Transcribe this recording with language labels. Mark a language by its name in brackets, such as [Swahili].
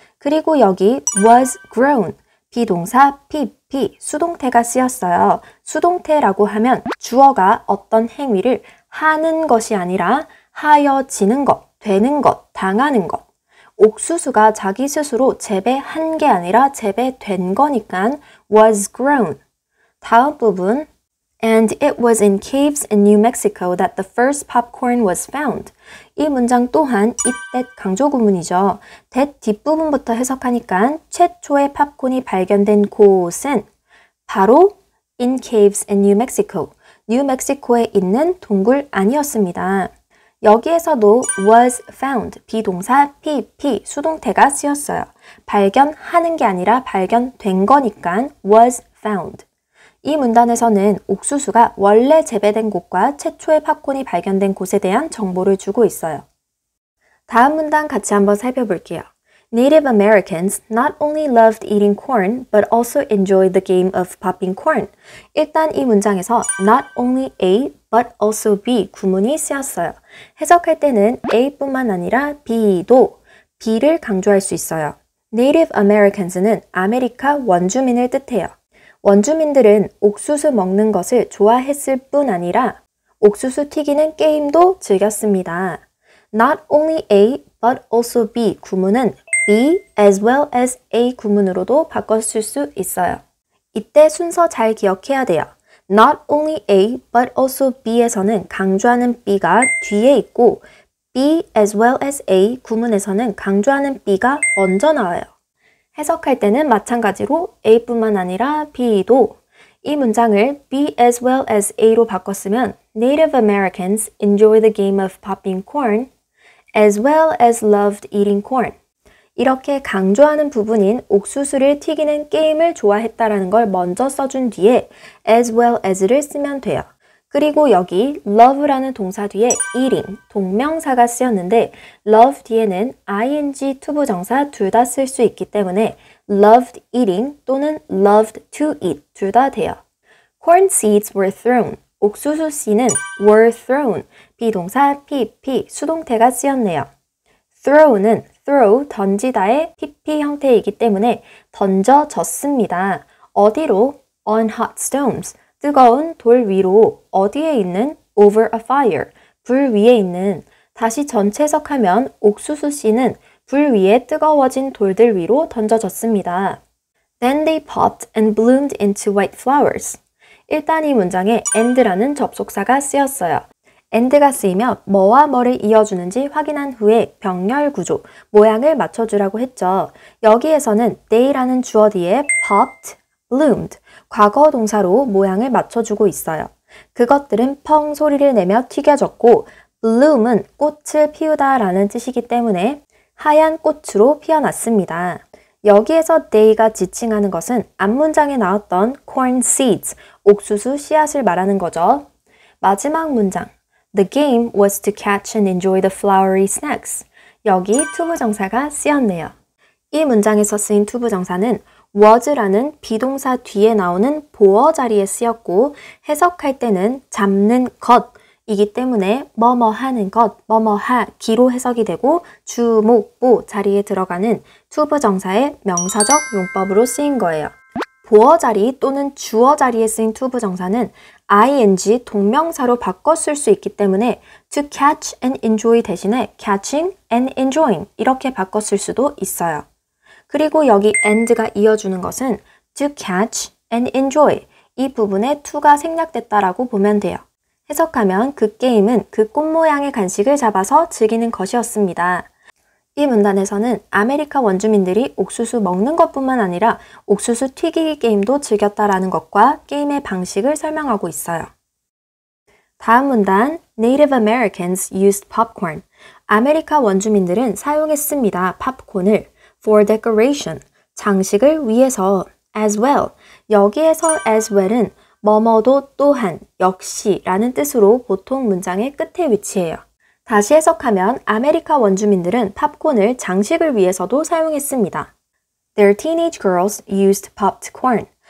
[Korean] 그리고 여기 was grown, 비동사 PP, 수동태가 쓰였어요. 수동태라고 하면 주어가 어떤 행위를 하는 것이 아니라 하여지는 것, 되는 것, 당하는 것. 옥수수가 자기 스스로 재배한 게 아니라 재배된 거니까 was grown. 다음 부분 [English] And it was in caves in New Mexico that the first popcorn was found. [Korean] 이 문장 또한 it that 강조 구문이죠. that 뒷부분부터 해석하니까 최초의 팝콘이 발견된 곳은 바로 [English] in caves in New Mexico. [Korean] 뉴멕시코에 있는 동굴 안이었습니다. 여기에서도 was found, 비동사 PP, 수동태가 쓰였어요. 발견하는 게 아니라 발견된 거니까 was found. 이 문단에서는 옥수수가 원래 재배된 곳과 최초의 팝콘이 발견된 곳에 대한 정보를 주고 있어요. 다음 문단 같이 한번 살펴볼게요. [English] Native Americans not only loved eating corn, but also enjoyed the game of popping corn. [Korean] 일단 이 문장에서 not only A, but also B 구문이 쓰였어요. 해석할 때는 A뿐만 아니라 B도 B를 강조할 수 있어요. Native Americans는 아메리카 원주민을 뜻해요. 원주민들은 옥수수 먹는 것을 좋아했을 뿐 아니라 옥수수 튀기는 게임도 즐겼습니다. [English] Not only A, but also B [Korean] 구문은 [English] B as well as A [Korean] 구문으로도 바꿔 쓸 수 있어요. 이때 순서 잘 기억해야 돼요. [English] Not only A, but also B [Korean] 에서는 강조하는 B가 뒤에 있고 [English] B as well as A [Korean] 구문에서는 강조하는 B가 먼저 나와요. 해석할 때는 마찬가지로 A뿐만 아니라 B도 이 문장을 B as well as A로 바꿨으면 [English] Native Americans enjoy the game of popping corn as well as loved eating corn. [Korean] 이렇게 강조하는 부분인 옥수수를 튀기는 게임을 좋아했다라는 걸 먼저 써준 뒤에 as well as를 쓰면 돼요. 그리고 여기 love라는 동사 뒤에 eating, 동명사가 쓰였는데 love 뒤에는 ing, 투부정사 둘 다 쓸 수 있기 때문에 loved eating 또는 loved to eat 둘 다 돼요. [English] Corn seeds were thrown. [Korean] 옥수수 씨는 were thrown, 비동사 PP, 수동태가 쓰였네요. throw는 throw, 던지다의 PP 형태이기 때문에 던져졌습니다. 어디로? [English] on hot stones, [Korean] 뜨거운 돌 위로. 어디에 있는? [English] over a fire, [Korean] 불 위에 있는. 다시 전체 해석하면 옥수수 씨는 불 위에 뜨거워진 돌들 위로 던져졌습니다. [English] Then they popped and bloomed into white flowers. [Korean] 일단 이 문장에 and라는 접속사가 쓰였어요. and가 쓰이며 뭐와 뭐를 이어주는지 확인한 후에 병렬 구조, 모양을 맞춰주라고 했죠. 여기에서는 they라는 주어 뒤에 popped, bloomed, 과거 동사로 모양을 맞춰주고 있어요. 그것들은 펑 소리를 내며 튀겨졌고 bloom은 꽃을 피우다 라는 뜻이기 때문에 하얀 꽃으로 피어났습니다. 여기에서 they가 지칭하는 것은 앞문장에 나왔던 corn seeds, 옥수수 씨앗을 말하는 거죠. 마지막 문장, [English] The game was to catch and enjoy the flowery snacks. [Korean] 여기 투부정사가 쓰였네요. 이 문장에서 쓰인 투부정사는 was라는 비동사 뒤에 나오는 보어 자리에 쓰였고 해석할 때는 잡는 것이기 때문에 뭐뭐 하는 것, 뭐뭐 하기로 해석이 되고 주, 목, 보 자리에 들어가는 투부정사의 명사적 용법으로 쓰인 거예요. 보어 자리 또는 주어 자리에 쓰인 투부정사는 ing 동명사로 바꿔 쓸 수 있기 때문에 [English] to catch and enjoy [Korean] 대신에 [English] catching and enjoying [Korean] 이렇게 바꿔 쓸 수도 있어요. 그리고 여기 and가 이어주는 것은 [English] to catch and enjoy [Korean] 이 부분에 to가 생략됐다라고 보면 돼요. 해석하면 그 게임은 그 꽃 모양의 간식을 잡아서 즐기는 것이었습니다. 이 문단에서는 아메리카 원주민들이 옥수수 먹는 것뿐만 아니라 옥수수 튀기기 게임도 즐겼다라는 것과 게임의 방식을 설명하고 있어요. 다음 문단, [English] Native Americans used popcorn. [Korean] 아메리카 원주민들은 사용했습니다. 팝콘을 [English] for decoration, [Korean] 장식을 위해서 as well. 여기에서 as well은 뭐뭐도 또한, 역시 라는 뜻으로 보통 문장의 끝에 위치해요. 다시 해석하면 아메리카 원주민들은 팝콘을 장식을 위해서도 사용했습니다. [English] Their teenage girls used popped corn.